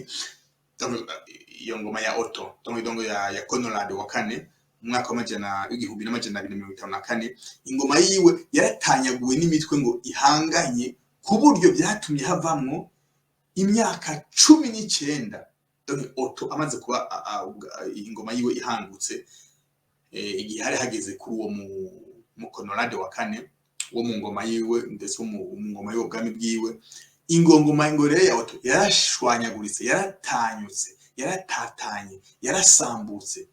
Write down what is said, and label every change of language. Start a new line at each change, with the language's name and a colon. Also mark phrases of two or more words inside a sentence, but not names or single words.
Rundi: Iyo ngoma ya Otto dongo ya Conrad wa kane mwaka wa 1254, ingoma yiwe yaratanyaguwe n'imitwe ngo ihanganye ku buryo byatumye havamwo imyaka 19. Donc Otto amaze kuba ingoma yiwe ihangutse, igihe hari hageze kuri uwo mu Conrad wa kane wo mu ngoma yiwe ndetse mu ngoma y'ubwami bwiwe, ingoma rero ya Otto yarashwanyaguritse, yaratanyutse, yaratatanye, yarasambutse.